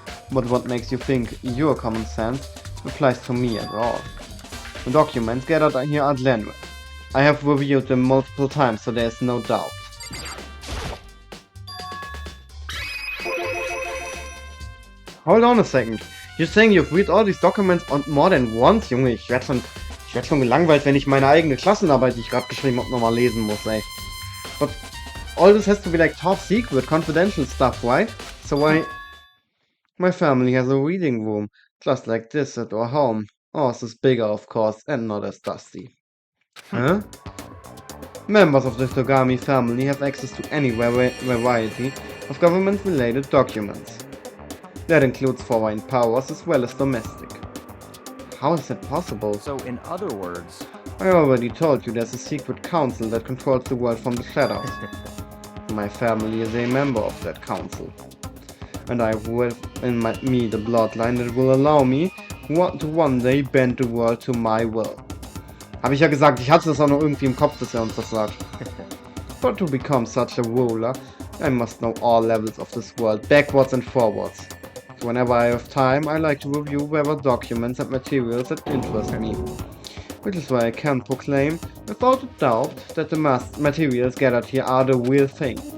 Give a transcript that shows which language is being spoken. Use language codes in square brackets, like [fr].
[en] But what makes you think your common sense applies to me at all? The documents gathered here are genuine. I have reviewed them multiple times, so there is no doubt. Hold on a second. You're saying you've read all these documents more than once? [de] Junge, ich werd schon gelangweilt, wenn ich meine eigene Klassenarbeit, die ich gerade geschrieben habe, nochmal lesen muss, ey. [en] But all this has to be like top secret, confidential stuff, right? So why... My family has a reading room, just like this at our home. Ours is bigger, of course, and not as dusty. Huh? Members of the Togami family have access to any variety of government-related documents. That includes foreign powers as well as domestic. How is that possible? So, in other words, I already told you there's a secret council that controls the world from the shadows. My family is a member of that council. And I will in me the bloodline that will allow me to one day bend the world to my will. [de] Habe ich ja gesagt, ich hatte das auch noch irgendwie im Kopf, dass uns das sagt. [en] But to become such a ruler, I must know all levels of this world, backwards and forwards. So whenever I have time, I like to review whatever documents and materials that interest me. Which is why I can proclaim, without a doubt, that the materials gathered here are the real thing.